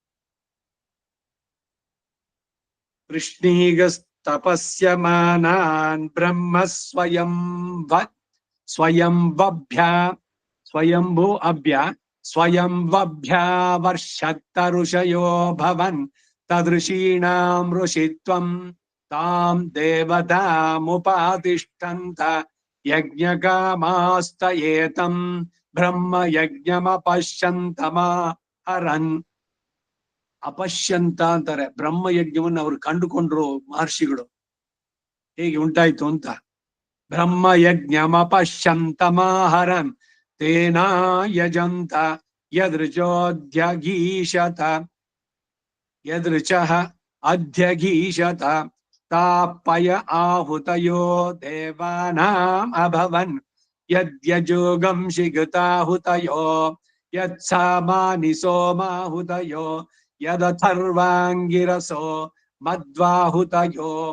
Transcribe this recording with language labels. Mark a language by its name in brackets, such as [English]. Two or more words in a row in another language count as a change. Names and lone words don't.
[Sanskrit] ಪೃಶ್ನೀಗಸ್ತಪಸ್ಯಮಾನಾನ್ ಬ್ರಹ್ಮ ಸ್ವಯಂಭೂ ಅಭ್ಯ ಸ್ವಯಂಭ್ಯಾವರ್ಷತ್ತ ಋಷಯೋ ಭವನ್ ತದೃಷೀಣಾಂ ಋಷಿತ್ವಂ ತಾಂ ದೇವತಾಮುಪಾತಿಷ್ಠಂತ ಯಜ್ಞಕಾಮಾಸ್ತಯೇತಂ ಬ್ರಹ್ಮ ಯಜ್ಞಮಪಶ್ಯಂತಮಹರನ್. [Kannada] ಅಪಶ್ಯಂತ ಅಂತಾರೆ. ಬ್ರಹ್ಮ ಯಜ್ಞವನ್ನು ಅವ್ರು ಕಂಡುಕೊಂಡ್ರು ಮಹರ್ಷಿಗಳು. ಹೇಗೆ ಉಂಟಾಯ್ತು ಅಂತ. [Sanskrit] ಬ್ರಹ್ಮ ಯಜ್ಞಮಪಶ್ಯಂತಮಹರನ್ ತೇನಾ ಯಜಂತ ಯದೃಚೋದ್ಯಗೀಷತ ಯದೃಚಃ ಅಧ್ಯಗೀಷತ ತಾಪಯ ಆಹುತಯೋ ದೇವಾನಾಂ ಅಭವನ್ ಯದ್ಯಜೋಗಂ ಶಿಗತಾಹುತಯೋ ಯತ್ಸಾಮಾನಿ ಸೋಮಾಹುತಯೋ ಯದಥರ್ವಾಂಗಿರಸೋ ಮಧ್ವಾಹುತಯೋ